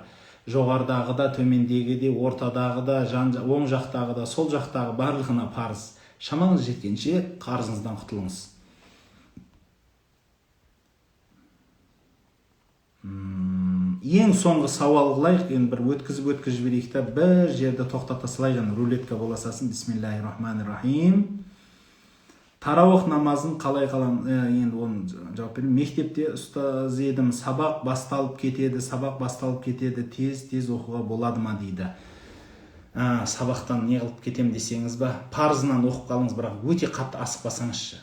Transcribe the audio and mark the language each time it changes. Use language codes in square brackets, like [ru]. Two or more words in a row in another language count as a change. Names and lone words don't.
[kk] Жоғарыдағы да, төмендегі де, ортадағы да, оң жақтағы да, сол жақтағы барлығына парыз. Шамаңыз жеткенше қарызыңыздан құтылыңыз. Ең соңғы сауал қылайық, енді бір өткізіп жіберейік та, бір жерде тоқтата салайық, рулетка боласасын. [ar] بسم الله الرحمن الرحيم. [kk] Тарауых намазын қалай қалам, енді оны жауап берейін. Мектепте ұстаз едім, сабақ басталып кетеді, тез оқуға болады ма дейді. Сабақтан не қылып кетем десеңіз ба, парызынан оқып қалыңыз, бірақ өте қатты асықпасаңызшы.